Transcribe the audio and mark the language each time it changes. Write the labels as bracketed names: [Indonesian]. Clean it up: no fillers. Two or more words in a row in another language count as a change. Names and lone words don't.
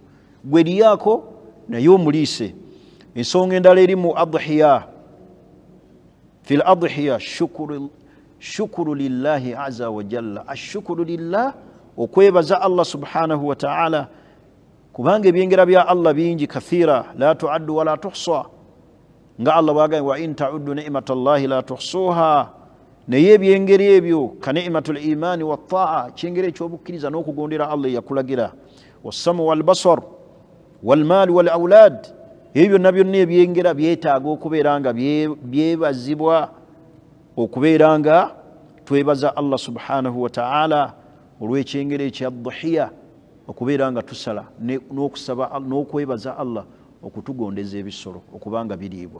[Ganda] Gwe liyaako naye omuliise. Ensonga endala eri mu adhiya, [Arabic] في الأضحية شكر لله عز وجل. الشكر لله, [Ganda] okwebaza Allah [Arabic] سبحانه وتعالى, [Ganda] kubanga ebyengera bya Allah bingi, [Arabic] كثيرة لا تعد ولا تحصى. [Ganda] Nga Allah waga [Arabic] وإن تعدوا نعمة الله لا تحصوها, [Ganda] naye ebyengeri ebyo ka [Arabic] نعمة الإيمان والطاعة, [Ganda] kyengeri ekyobukkiriza n'okugondera Allah yakulagira. [Arabic] والسمع والبصر والمال والأولاد, [Ganda] ebyo nabyo ebyengera byetaaga okubeera nga byebazibwa, okubeera nga twebaza Allah [Arabic] سبحانه وتعالى [Ganda] olw'ekyengeri ekya dhuhiya, okubeera nga tusala n'okusaba n'okwebaza Allah okutugondeza ebisolo okubanga biriibwa.